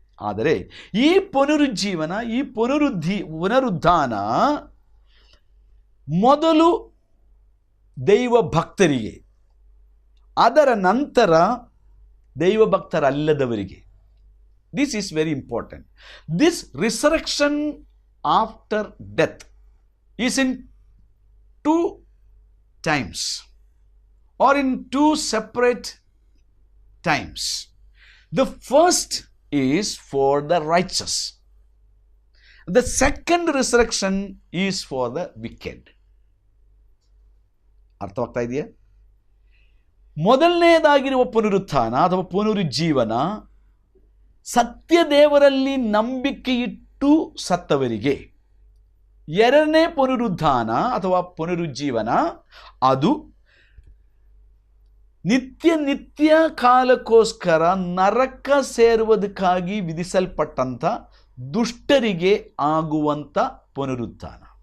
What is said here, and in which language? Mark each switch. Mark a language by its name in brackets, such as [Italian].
[Kannada] ಆದರೆ ಈ ಪುನರುಜ್ಜೀವನ, ಈ ಪುನರುತ್ಥಾನ ಮೊದಲು ದೈವ ಭಕ್ತರಿಗೆ, ಅದರ ನಂತರ ದೈವ ಭಕ್ತರಲ್ಲದವರಿಗೆ. [English] This is very important. This resurrection after death is in 2 times or in 2 separate times. The first is for the righteous. The second resurrection is for the wicked. [Kannada] ಅರ್ಥವಾಗ್ತಾ ಇದೆಯಾ? ಮೊದಲನೇದಾಗಿರುವ ಪುನರುತ್ಥಾನ ಅಥವಾ ಪುನರುಜ್ಜೀವನ ಸತ್ಯ ದೇವರಲ್ಲಿ ನಂಬಿಕೆ ಇಟ್ಟು ಸತ್ತವರಿಗೆ. ಎರಡನೇ ಪುನರುತ್ಥಾನ ಅಥವಾ ಪುನರುಜ್ಜೀವನ ಅದು ನಿತ್ಯ ಕಾಲಕ್ಕೋಸ್ಕರ ನರಕ ಸೇರುವುದಕ್ಕಾಗಿ ವಿಧಿಸಲ್ಪಟ್ಟಂಥ ದುಷ್ಟರಿಗೆ ಆಗುವಂಥ ಪುನರುತ್ಥಾನ.